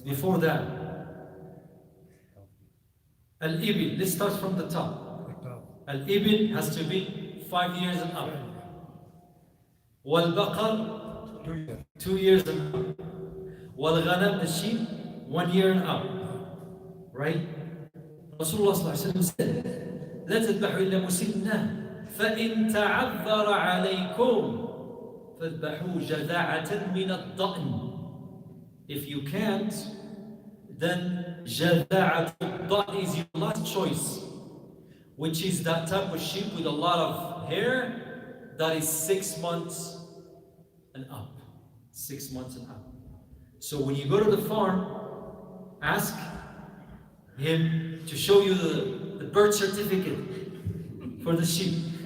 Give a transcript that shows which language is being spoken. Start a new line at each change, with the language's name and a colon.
English: Before that, al-ibil, let's start from the top. Al-ibil has to be 5 years and up. Wal-baqar, 2 years and up. Wal-ghanam, the sheep, 1 year and up. Right? Rasulullah said,
Arabic: لا تذبحوا إلا مسنة فإن تعذر عليكم فاذبحوا جذعة من الضأن.
English: If you can't, then
Arabic: جذعة الضأن
English: is your last choice, which is that type of sheep with a lot of hair that is 6 months and up. 6 months and up. So when you go to the farm, ask him to show you the birth certificate for the sheep.